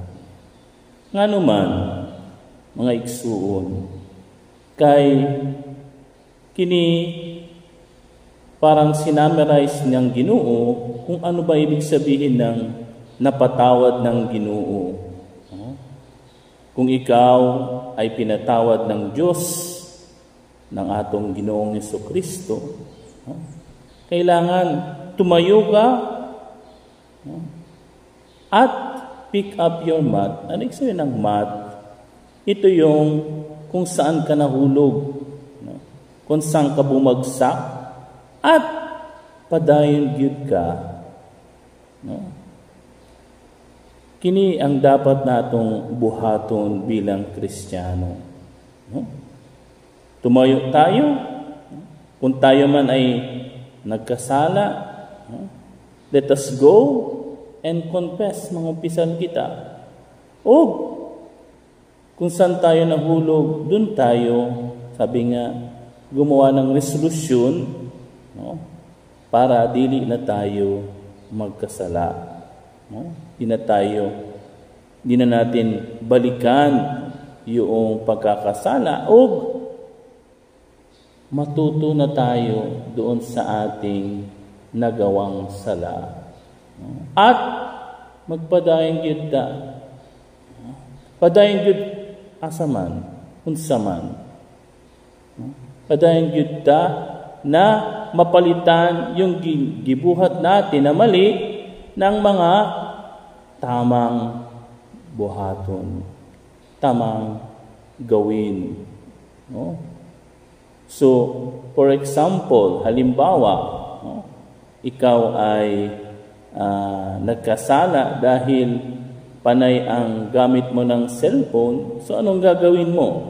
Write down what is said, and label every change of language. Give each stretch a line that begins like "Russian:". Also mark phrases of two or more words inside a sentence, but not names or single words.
Filipino: Nga naman, mga igsuon,
Cebuano: kay kini
Filipino: parang sinamarize ng Ginoo kung ano ba ibig sabihin ng napatawad ng Ginoo. Kung ikaw ay pinatawad ng Diyos, ng
Cebuano: atong Ginoong
Filipino: Jesucristo, kailangan tumayo ka at
English: pick up your mat.
Filipino: Ano ibig sabihin ng mat? Ito yung kung saan ka nahulog, kung saan ka bumagsak,
Cebuano: at padayon gyud ka. Kini ang dapat natong buhaton bilang Kristiyano.
Filipino: Tumayo tayo. Kung tayo man ay nagkasala,
English: let us go and confess,
Filipino: mga umpisan kita. O kung saan tayo nahulog, dun tayo, sabi nga, gumawa ng resolusyon para
Cebuano: dili na
Filipino: tayo magkasala. Di na natin balikan yung pagkakasala o matuto na tayo doon sa ating nagawang sala.
Cebuano: At magpadayon gyud ta. Padayon gyud asaman, unsaman. Padayon gyud ta
Filipino: na mapalitan yung gibuhat natin na mali ng mga tamang buhaton, tamang gawin. So,
English: for example,
Filipino: halimbawa, ikaw ay nagkasala dahil panay ang gamit mo ng cellphone, so anong gagawin mo?